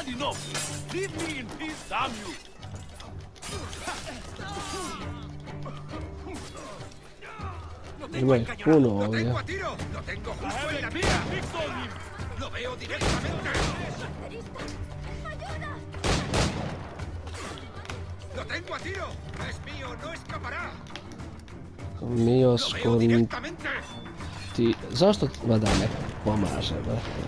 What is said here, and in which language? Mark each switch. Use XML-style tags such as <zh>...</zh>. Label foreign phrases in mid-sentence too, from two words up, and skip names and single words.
<en>Leave me in peace, damn you!</en> <bs>Ima ih puno ovdje.</bs> <es>Lo tengo justo en la mira. Lo veo directamente. Lo tengo a tiro. No es mío, no escapará. Mio skonti...</es> <bs>Zašto vada ne pomaže, brate?</bs>